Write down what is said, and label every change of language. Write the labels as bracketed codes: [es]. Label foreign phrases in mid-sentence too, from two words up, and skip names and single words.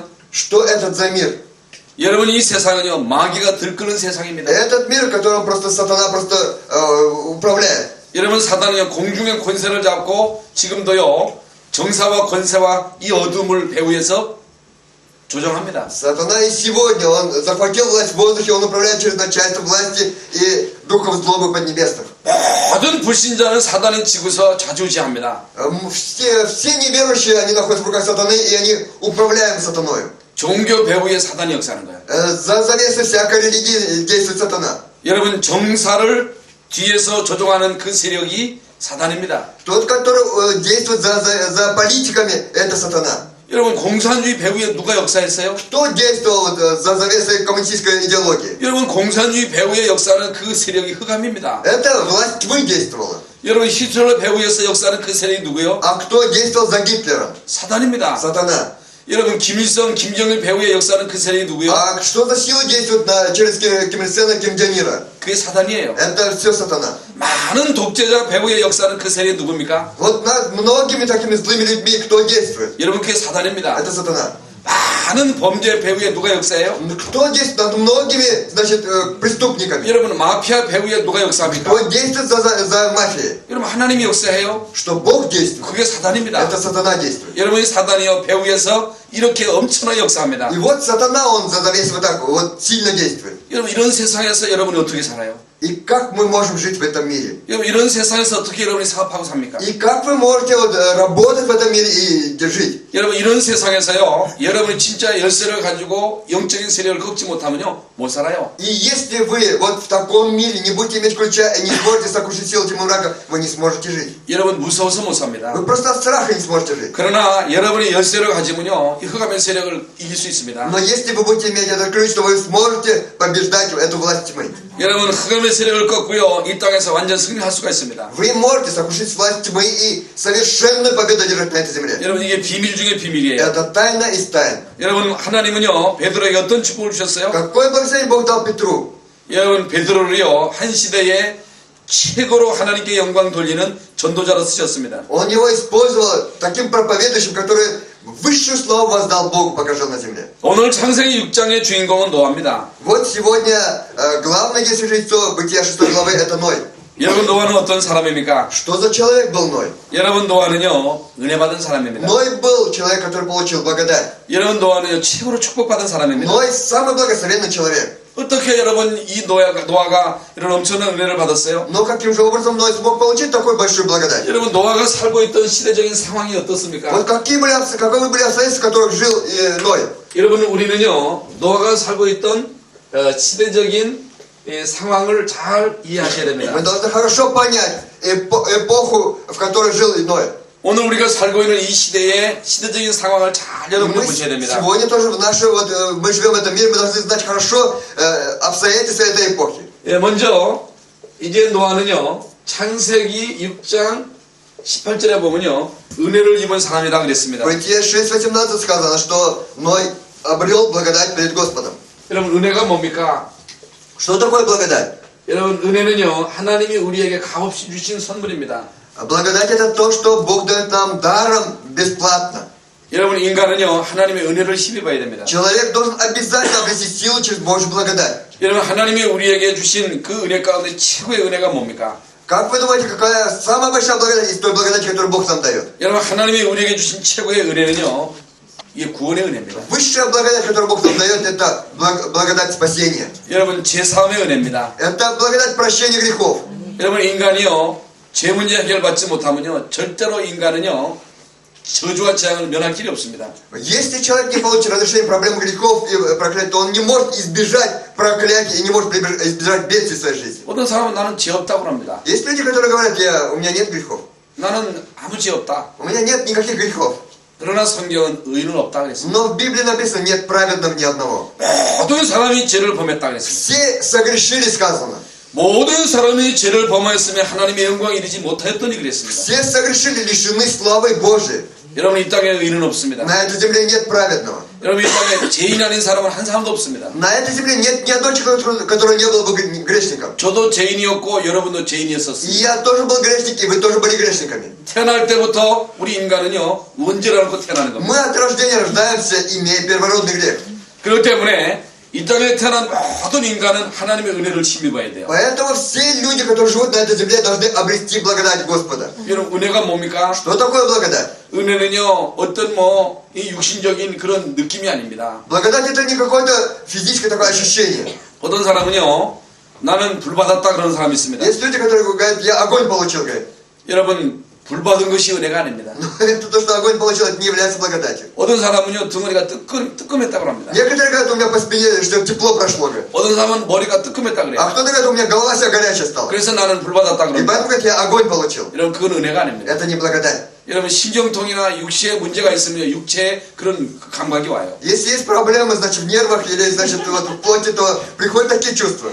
[ru] Что этот за мир? [ko] 여러분, 이 세상은요 마귀가 들끄는 세상입니다. [ru] Этот мир, которым просто сатана просто управляет. [ko] 여러분, 사단은요 공중의 권세를 잡고 지금도요 정사와 권세와 이 어둠을 배후에서 조정합니다. [ru] Сатана и сегодня, он захватил власть в воздухе, он управляет через начальство власти и духов злобы поднебесных. [ko] 모든 불신자는 사단의 지구서 좌지우지합니다. [ru] Все неверующие, они находятся в руках сатаны, и они управляют сатаною. [ko] 종교 배후에 사단이 역사하는 거예요. [ru] За завесой всякой религии действует сатана. [ko] 여러분, 정사를 뒤에서 조종하는 그 세력이 사단입니다. [ru] Тот, который действует за политиками, это сатана. [ko] 여러분, 공산주의 배후에 누가 역사했어요? [ru] Кто действовал за завесой коммунистической идеологии? [ko] 여러분, 공산주의 배후에 역사하는 그 세력이 흑암입니다. [ru] Это власть тьмы действовала. [ko] 여러분, 히틀러 배후에서 역사하는 그 세력이 누구요? [ru] А кто действовал за Гитлером? [ko] 사단입니다. [ru] Сатана. [ko] 여러분, 김일성, 김정일 배후에 역사하는 그 세력이 누구요? [ru] А что за сила действует через Ким Ир Сена, Ким Чен Ира? [ko] 그게 사단이에요. [ru] Это все сатана. [ko] 많은 독재자 배후에 역사하는 그 세력이 누굽니까? [ru] Вот над многими такими злыми людьми кто действует? [ko] 여러분, 그게 사단입니다. [ru] Это сатана. [ko] 많은 범죄 배후에 누가 역사해요? [ru] Кто действует над многими, значит, преступниками? [ko] 여러분, 마피아 배후에 누가 역사합니까? [ru] Кто действует за мафией? [ko] 여러분, 하나님이 역사해요? [ru] Что Бог действует? [ko] 그게 사단입니다. [ru] Это сатана действует. [ko] 여러분이 사단이요 배후에서 이렇게 엄청나게 역사합니다. [ru] И вот сатана, он за завесой вот так вот сильно действует. [ko] 여러분, 이런 세상에서 여러분이 어떻게 살아요? [ru] И как мы можем жить в этом мире? [ko] 여러분, 이런 세상에서 어떻게 여러분이 사업하고 삽니까? [ru] И как вы можете вот работать в этом мире и жить? [ko] 여러분, 이런 세상에서요 여러분이 진짜 열쇠를 가지고 영적인 세력을 꺾지 못하면요 못 살아요. [ru] И если вы вот в таком мире не будете иметь ключа и не сможете сокрушить силу тьмы мрака, вы не сможете жить. [ko] 여러분, 무서워서 못 삽니다. [ru] Вы просто от страха не сможете жить. [ko] 그러나 여러분이 열쇠를 가지면요 이 흑암의 세력을 이길 수 있습니다. [ru] Но если вы будете иметь этот ключ, то вы сможете побеждать эту власть тьмы. [ko] 여러분, 흑암의 세력을 꺾고요 이 땅에서 완전 승리할 수가 있습니다. [ru] Вы можете сокрушить власть тьмы и совершенную победу держать на этой земле. [ko] 여러분, 이게 비밀 중의 비밀이에요. [ru] Это тайна из тайн. [ko] 여러분, 하나님은요 베드로에게 어떤 축복을 주셨어요? [ru] Какой благословение Бог дал Петру? [ko] 여러분, 베드로를요 한 시대에 최고로 하나님께 영광 돌리는 전도자로 쓰셨습니다. [ru] Он его использовал таким проповедующим, который высшую славу воздал Богу, покажал на земле. [ko] 오늘 창세기 6장의 주인공은 노아입니다. [ru] Вот сегодня главное действие лицо Бытия 6 главы это Ной. [ko] 여러분 노아는 어떤 사람입니까? [ru] Что за человек был Ной? [ko] 여러분 노아는요 은혜 받은 사람입니다. [ru] Ной был человек, который получил благодать. [ko] 여러분 노아는요 최고로 축복받은 사람입니다. [ru] Ной самый благословенный человек. [ko] 어떻게 여러분 이 노아가 이런 엄청난 은혜를 받았어요? [ru] Но каким же образом Ной смог получить такую большую благодать? [ko] 여러분 노아가 살고 있던 시대적인 상황이 어떻습니까? [ru] Вот каковы были обстоятельства, в которых жил Ной? [ko] 여러분 우리는요 노아가 살고 있던 시대적인 상황을 잘 이해하셔야 됩니다. [ru] Мы должны хорошо понять эпоху, в которой жил Ной. [ko] 오늘 우리가 살고 있는 이 시대의 시대적인 상황을 잘 여러분이 [ru] Мы [ko] 보셔야 됩니다. [ru] сегодня тоже мы живем в этом мире, мы должны знать хорошо обстоятельства этой эпохи. [ko] 예, 먼저 이제 노아는요 창세기 6장 18절에 보면요 은혜를 입은 사람이다 그랬습니다. [ru] В Бытие 6:18 сказано, что Ной обрел благодать перед Господом. [ko] 여러분 은혜가 뭡니까? [ru] Что такое благодать? [ko] 여러분 은혜는요 하나님이 우리에게 값없이 주신 선물입니다. [ru] Благодать это то, что Бог дает нам даром бесплатно. [ko] 여러분 인간은요 하나님의 은혜를 힘입어야 됩니다. [ru] Человек должен обязательно обрести силу через Божью благодать. [ko] 여러분 하나님이 우리에게 주신 그 은혜 가운데 최고의 은혜가 뭡니까? [ru] Как вы думаете, какая самая большая благодать из той благодати, которую Бог нам дает? [ko] 여러분 하나님이 우리에게 주신 최고의 은혜는요 이게 구원의 은혜입니다. [ru] Высшая благодать, которую Бог нам дает, это благодать спасения. [ko] 여러분 제사함의 은혜입니다. [ru] Это благодать прощения грехов. [ko] 여러분 인간이요 죄 문제 해결받지 못하면요 절대로 인간은요 저주와 재앙을 면할 길이 없습니다. [ru] Если человек не получит разрешение проблем грехов и проклятий, то он не может избежать проклятия и не может избежать бедствий в своей жизни. [ko] 어떤 사람은 나는 죄 없다고 합니다. [ru] Есть люди, которые говорят, у меня нет грехов. [ko] 나는 아무 죄 없다. [ru] У меня нет никаких грехов. [ko] 그러나 성경은 의인은 없다 그랬습니다. [ru] Но в Библии написано, нет праведного ни одного. [ko] 모든 사람이 죄를 범했다 그랬습니다. [ru] Все согрешили, сказано. [ko] 모든 사람이 죄를 범하였으며 하나님의 영광에 이르지 못하였더니 그랬습니다. [ru] Все согрешили, лишены славы Божией. [ko] 여러분 이 땅에 의인은 없습니다. [ru] На этой земле нет праведного. [ko] 여러분 이 땅에 죄인 아닌 사람은 한 사람도 없습니다. [ru] На этой земле нет ни одного человека, который не был бы грешником. [ko] 저도 죄인이었고 여러분도 죄인이었었습니다. [ru] И я тоже был грешник, и вы тоже были грешниками. [ko] 태어날 때부터 우리 인간은요 원죄를 않고 태어나는 겁니다. [ru] Мы от рождения рождаемся, имея первородный грех. [ko] 그렇기 때문에 이 땅에 태어난 모든 인간은 하나님의 은혜를 힘입어야 돼요. [ru] Поэтому все люди, которые живут на этой земле, должны обрести благодать Господа. [ko] 여러분 은혜가 뭡니까? [ru] Что такое благодать? [ko] 은혜는요 어떤 이 육신적인 그런 느낌이 아닙니다. [ru] Благодать это не какое-то физическое такое ощущение. [ko] 어떤 사람은요 나는 불 받았다 그런 사람이 있습니다. [ru] Есть люди, которые говорят, я огонь получил, говорят. [ko] 여러분 불 받은 것이 은혜가 아닙니다. [ru] Но это то, что огонь получил, это не является благодатью. [ko] 어떤 사람은요 등허리가 뜨끔했다고 합니다. [ru] Некоторые говорят, у меня по спине что тепло прошло, говорят. [ko] 어떤 사람은 머리가 뜨끔했다 그래요. [ru] А кто-то говорит, у меня голова вся горячая стала. [ko] 그래서 나는 불 받았다 [ru] И [ko] 그럽니다. [ru] поэтому говорит, я огонь получил. [ko] 여러분 그건 은혜가 아닙니다. [ru] Это не благодать. [ko] 여러분 신경통이나 육체에 문제가 있으면 육체에 그런 감각이 와요. [ru] Если есть проблемы, значит, в нервах или, значит, вот в плоти, то приходят такие чувства.